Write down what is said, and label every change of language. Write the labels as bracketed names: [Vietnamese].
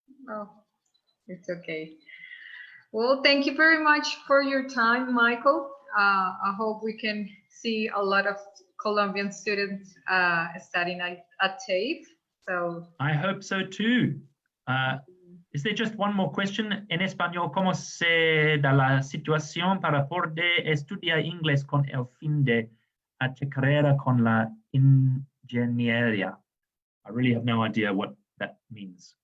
[English] Oh, it's okay. Well, thank you very much for your time, Michael. I hope we can see a lot of Colombian students studying at TAFE. So I hope so too. Is there just one more question? [Spanish] En español, ¿cómo se da la situación para poder estudiar inglés con el fin de hacer carrera con la ingeniería? [English] I really have no idea what that means.